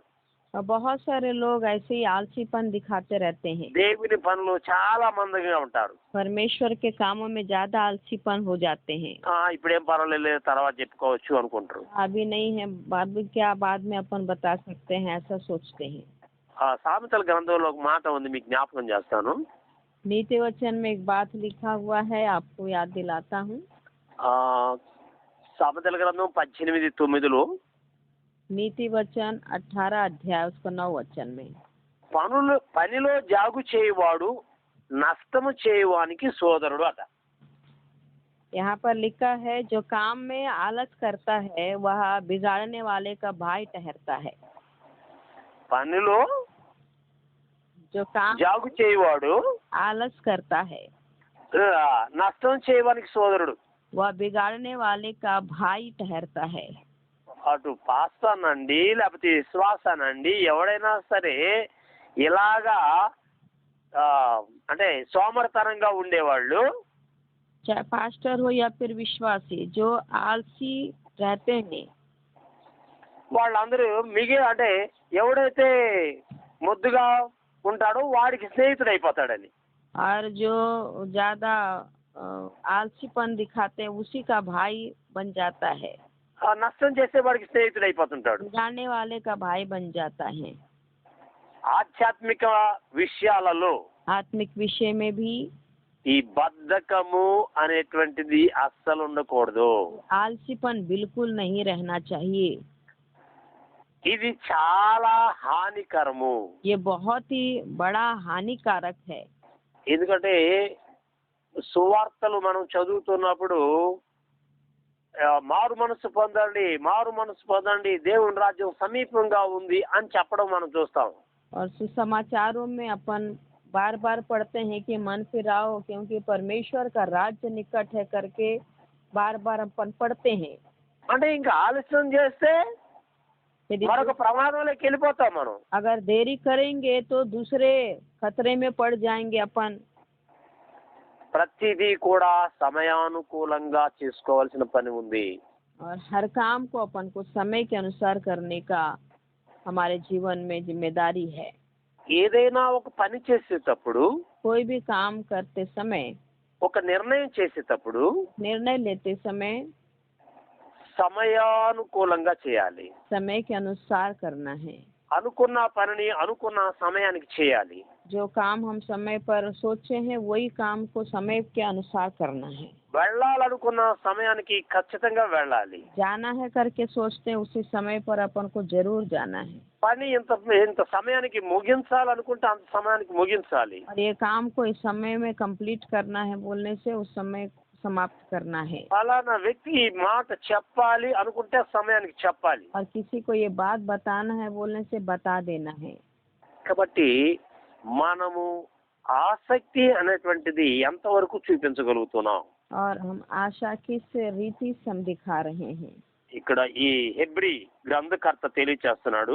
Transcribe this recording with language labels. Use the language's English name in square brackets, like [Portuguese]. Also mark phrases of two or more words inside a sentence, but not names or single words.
[Hindi] और बहुत सारे लोग ऐसे ही आलसीपन दिखाते रहते हैं, [Telugu] దేవుని పనులు చాలా మందంగా ఉంటారు. [Hindi] परमेश्वर के कामों में ज्यादा आलसीपन हो जाते हैं। [Telugu] ఇప్పుడేం పర్వాలేదు తర్వాత చెప్పుకోవచ్చు అనుకుంటారు. [Hindi] अभी नहीं है, बाद क्या बाद में अपन बता सकते हैं, ऐसा सोचते हैं। [Telugu] సామెతల గ్రంథంలో ఒక మాట ఉంది, మీకు జ్ఞాపకం చేస్తాను. [Hindi] नीति वचन में एक बात लिखा हुआ है, आपको याद दिलाता हूँ। [Telugu] సామెతల గ్రంథం 18:9 [Hindi] नीति वचन 18 अध्याय उसको 9 वचन में, [Telugu] పనిలో జాగు చేయువాడు నష్టము చేయువానికి సోదరుడు అట. [Hindi] यहाँ पर लिखा है जो काम में आलस करता है वह बिगाड़ने वाले का भाई ठहरता है। [Telugu] పనిలో [Hindi] जो काम [Telugu] జాగు చేయువాడు [Hindi] आलस करता है [Telugu] నష్టం చేయవానికి సోదరుడు. [Hindi] वह बिगाड़ने वाले का भाई ठहरता है। [Telugu] అటు పాస్తానండి లేకపోతే విశ్వాసానండి ఎవడైనా సరే ఇలాగా అంటే సోమరతనంగా ఉండేవాళ్ళు, [Hindi] चाहे पास्टर हो या फिर विश्वासी जो आलसी रहते हैं, [Telugu] వాళ్ళందరూ అంటే ఎవడైతే ముద్దుగా ఉంటాడో వాడికి స్నేహితుడు అయిపోతాడని. [Hindi] और जो ज्यादा आलसीपन दिखाते हैं उसी का भाई बन जाता है, [Telugu] నష్టం చేసే వాడికి స్నేహితుడు అయిపోతుంటాడు. [Hindi] बिगाड़ने वाले का भाई बन जाता है। [Telugu] ఆధ్యాత్మిక విషయాలలో [Hindi] आत्मिक विषय में भी [Telugu] ఈ బద్ధకము అనేటువంటిది అస్సలు ఉండకూడదు. [Hindi] आलसीपन बिल्कुल नहीं रहना चाहिए। [Telugu] ఇది చాలా హానికరము. [Hindi] ये बहुत ही बड़ा हानिकारक है। [Telugu] ఎందుకంటే సువార్తలు మనం చదువుతున్నప్పుడు మారు మనసు పొందండి దేవుని రాజ్యం సమీపంగా ఉంది అని చెప్పడం మనం చూస్తాం. [Hindi] और सुसमाचारों में अपन बार बार पढ़ते हैं कि मन फिराओ क्योंकि परमेश्वर का राज्य निकट है करके बार बार अपन पढ़ते हैं। [Telugu] అంటే ఇంకా ఆలస్యం చేస్తే [Hindi] यदि [Telugu] మరొక ప్రమాదంలోకి వెళ్ళిపోతాం మనం. [Hindi] अगर देरी करेंगे तो दूसरे खतरे में पड़ जाएंगे अपन। [Telugu] ప్రతిదీ కూడా సమయానుకూలంగా చేసుకోవాల్సిన పని ఉంది. [Hindi] और हर काम को अपन को समय के अनुसार करने का हमारे जीवन में जिम्मेदारी है। [Telugu] ఏదైనా ఒక పని చేసేటప్పుడు, [Hindi] कोई भी काम करते समय, [Telugu] ఒక నిర్ణయం చేసేటప్పుడు [Hindi] निर्णय लेते समय [Telugu] సమయానుకూలంగా చేయాలి. [Hindi] समय के अनुसार करना है। [Telugu] అనుకున్న పనిని అనుకున్న సమయానికి చేయాలి. [Hindi] जो काम हम समय पर सोचे हैं वही काम को समय के अनुसार करना है। [Telugu] వెళ్ళాలనుకున్న సమయానికి ఖచ్చితంగా వెళ్ళాలి. [Hindi] जाना है करके सोचते हैं उसी समय पर अपन को जरूर जाना है। [Telugu] పని ఇంత సమయానికి ముగించాలనుకుంటే అంత సమయానికి ముగించాలి. [Hindi] और ये काम को इस समय में कंप्लीट करना है बोलने से उस समय समाप्त करना है [Telugu] ఫలానా వ్యక్తి ఈ మాట చెప్పాలి అనుకుంటే సమయానికి చెప్పాలి. [Hindi] और किसी को ये बात बताना है बोलने से बता देना है। [Telugu] కాబట్టి మనము ఆసక్తి అనేటువంటిది ఎంతవరకు చూపించగలుగుతున్నాం? [Hindi] और हम आशा किस रीति से हम दिखा रहे हैं। [Telugu] ఇక్కడ ఈ హెబ్రీ గ్రంథకర్త తెలియచేస్తున్నాడు,